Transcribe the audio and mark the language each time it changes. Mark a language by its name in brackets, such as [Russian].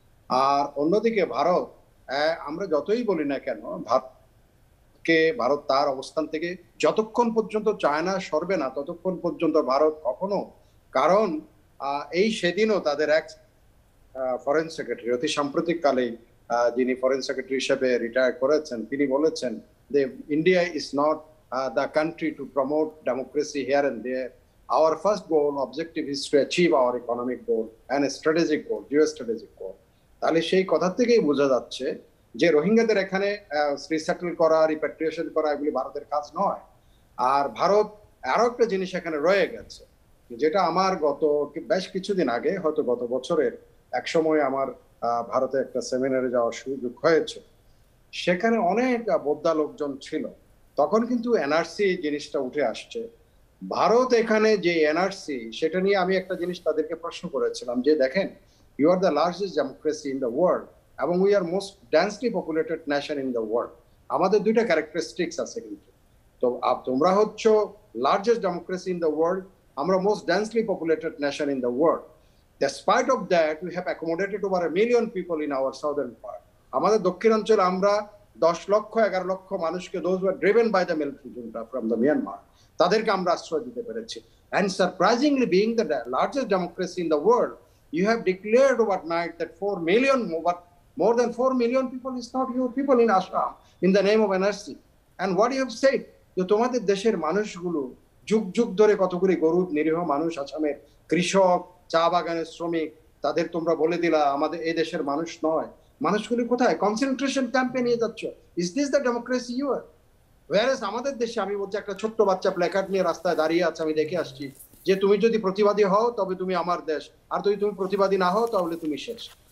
[Bangla] আর অন্যদিকে ভারত, আমরা যতই বলি না কেন, ভারত তার অবস্থান থেকে যতক্ষণ পর্যন্ত চায়না সরবে না ততক্ষণ পর্যন্ত ভারত কখনো, কারণ এই সেদিনও তাদের এক ফরেন সেক্রেটারি অতি সাম্প্রতিক কালেই যিনি ফরেন সেক্রেটারি হিসেবে রিটায়ার করেছেন, তিনি বলেছেন যে [English] India is not the country to promote democracy here and there. Our first goal, objective is to achieve our economic goal and a strategic goal, geostrategic goal. [Bangla] তাহলে সেই কথা থেকেই বোঝা যাচ্ছে যে রোহিঙ্গাদের এখানে রিসেটল করা, রিপ্যাট্রিয়েশন করা এগুলি ভারতের কাজ নয়। আর ভারত আরো একটা জিনিস এখানে রয়ে গেছে, যেটা আমার গত বেশ কিছুদিন আগে, হয়তো গত বছরের এক সময় আমার ভারতে একটা সেমিনারে যাওয়ার সুযোগ হয়েছে। সেখানে অনেক বোদ্ধা লোকজন ছিল, তখন কিন্তু এনআরসি জিনিসটা উঠে আসছে। ভারত এখানে যে এনআরসি, সেটা নিয়ে আমি একটা জিনিস তাদেরকে প্রশ্ন করেছিলাম যে দেখেন, [English] you are the largest democracy in the world [Bangla] এবং [English] We are most densely populated nation in the world. [Bangla] আমাদের দুইটা ক্যারেক্টারিস্টিক্স আছে কিন্তু। তো তোমরা হচ্ছে [English] largest democracy in the world, [Bangla] আমরা [English] Most densely populated nation in the world. Despite of that, we have accommodated over 1 million people in our southern part. [Bangla] আমাদের দক্ষিণাঞ্চলে আমরা 10 লক্ষ 11 লক্ষ মানুষকে, [English] those were driven by the military junta from the Myanmar, [Bangla] তাদেরকে আমরা আশ্রয় দিতে পেরেছি। [English] And surprisingly, being the largest democracy in the world, you have declared overnight that 4 million, more than 4 million people is not your people in Assam in the name of NRC. And what you have said, [Bangla] যে তোমাদের দেশের মানুষগুলো যুগ যুগ ধরে কতগুলি গরিব নিরীহ মানুষ, আসামের কৃষক, চা বাগানের শ্রমিক, তাদের তোমরা বলে দিলা আমাদের এই দেশের মানুষ নয়। মানুষগুলি কোথায়? কনসেন্ট্রেশন ক্যাম্পে নিয়ে যাচ্ছ। [English] Is this the democracy you are? [Bangla] ওয়ারেস আমাদের দেশে আমি বলছি, একটা ছোট্ট বাচ্চা প্ল্যাকার্ড নিয়ে রাস্তায় দাঁড়িয়ে আছে, আমি দেখে আসছি যে তুমি যদি প্রতিবাদী হও তবে তুমি আমার দেশ, আর যদি তুমি প্রতিবাদী না হও তাহলে তুমি শেষ।